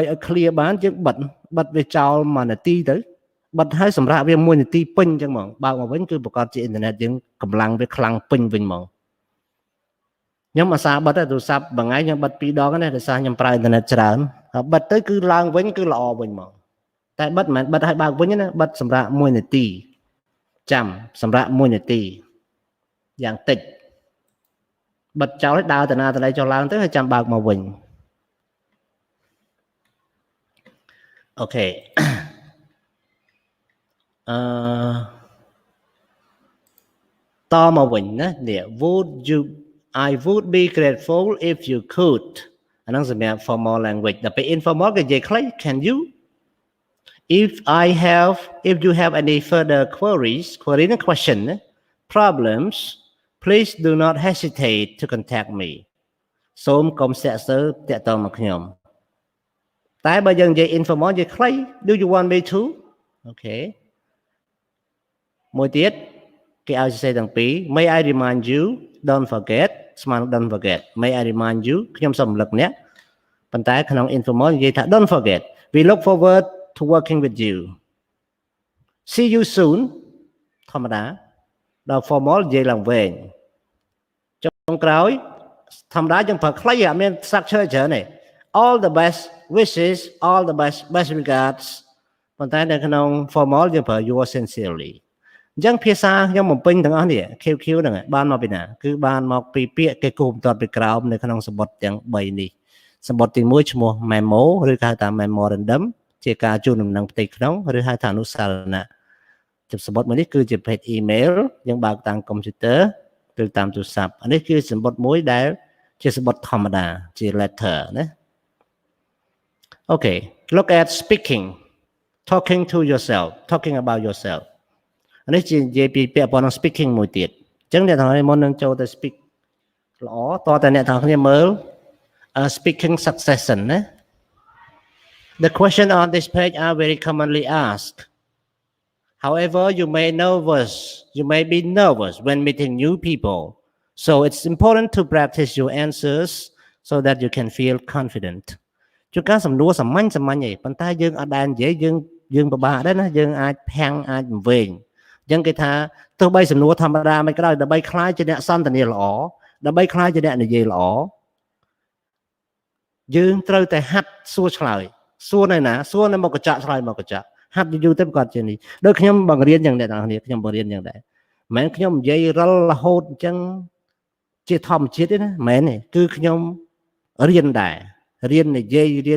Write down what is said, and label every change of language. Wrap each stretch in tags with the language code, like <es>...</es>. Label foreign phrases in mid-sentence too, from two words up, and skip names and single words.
<km>ឲ្យ clear បានយើងបិទវាចោល1នាទីទៅបិទហើយសម្រាប់វា1នាទីពេញអញ្ចឹងហ្មងបើកមកវិញគឺប្រកាសជាអ៊ីនធឺណិតយើងកម្លាំងវាខ្លាំងពេញវិញហ្មងខ្ញុំអាសាបិទតែទូរស័ព្ទមួយថ្ងៃខ្ញុំបិទ2ដងណាដោយសារខ្ញុំប្រើអ៊ីនធឺណិតច្រើនហើយបិទទៅគឺឡើងវិញគឺល្អវិញហ្មងតែបិទមិនបិទឲ្យបើកវិញណាបិទសម្រាប់1នាទីចាំសម្រាប់1នាទីយ៉ាងតិចបិទចោលឲ្យដើរតាណាតណៃចុះឡើងទៅហើយចាំបើកមកវិញ អូខេតមកវិញណានេះ</km> <en>I would be grateful if you could</en> <km>អាហ្នឹងសម្រាប់</km> <en>formal language</en> <km>ដល់ពេល informal គេនិយាយខ្លី</km> <en>can you if you have any further query និង question problems please do not hesitate to contact me</en> <km>សូមកុំស្ទាក់ស្ទើរតាក់ទងមកខ្ញុំតែបើយើងនិយាយ informal និយាយខ្លី</km> <en>do you want me to okay</en> <km>មួយទៀតគេឲ្យសរសេរទាំងពីរ</km> <en>may I remind you don't forget ស្មើនឹង don't forget may I remind you</en> <km>ខ្ញុំសូមរំលឹកអ្នកប៉ុន្តែក្នុង informal និយាយថា</km> <en>don't forget we look forward to working with you see you soon</en> <km>ធម្មតាដល់ formal និយាយឡើងវែងចុងក្រោយធម្មតាយើងប្រើខ្លីអត់មាន structure ច្រើនទេ</km> <en>all the best wishes all the best regards</en> <km>ប៉ុន្តែនៅក្នុង formal យើងប្រើ</km> <en>yours sincerely</en> <km>ចឹងភាសាខ្ញុំបំពេញទាំងអស់នេះ QQ ហ្នឹងបានមកពីណាគឺបានមកពីពាក្យគេគូបន្ទាត់ពីក្រោមនៅក្នុងសម្បត្តិទាំង3នេះសម្បត្តិទី1ឈ្មោះ memo ឬគេហៅថា memorandum ជាការជូនដំណឹងផ្ទៃក្នុងឬហៅថាអនុសារណៈចំសម្បត្តិមួយនេះគឺជាប្រភេទ email យើងបើកតាមកុំព្យូទ័រឬតាមទូរស័ព្ទអានេះគឺសម្បត្តិមួយដែលជាសម្បត្តិធម្មតាជា letter ណា</km> <en>Okay look at speaking talking to yourself talking about yourself</en> <km>នេះជានិយាយពីពាក្យប៉ុណ្ណឹង speaking មួយទៀតអញ្ចឹងអ្នកទាំងអស់មុននឹងចូលទៅ speak ល្អ តើតែអ្នកទាំងគ្នាមើល</km> <en>speaking succession ណា The question on this page are very commonly asked However you may be nervous when meeting new people so it's important to practice your answers so that you can feel confident</en> <km>ជួនកាលសំណួរសាមញ្ញឯងប៉ុន្តែយើងអត់ដែលនិយាយយើងពិបាកដែរណាយើងអាចភាំងអាចវែងអញ្ចឹងគេថាទោះបីសំណួរធម្មតាមិនក៏ដោយដើម្បីខ្លាចជាអ្នកសន្ទនាល្អដើម្បីខ្លាចជាអ្នកនិយាយល្អ យើងត្រូវតែហាត់សួរឆ្លើយសួរនៅណាសួរនៅមកកញ្ចក់ឆ្លើយមកកញ្ចក់ហាត់យូរទៅប្រកាសជានេះដូចខ្ញុំបង្រៀនយ៉ាងអ្នកនរគ្នាខ្ញុំបង្រៀនយ៉ាងដែរមិនមែនខ្ញុំនិយាយរិលរហូតអញ្ចឹងជាធម្មជាតិទេណាមិនមែនទេគឺខ្ញុំរៀនដែររៀននិយាយរៀន</km>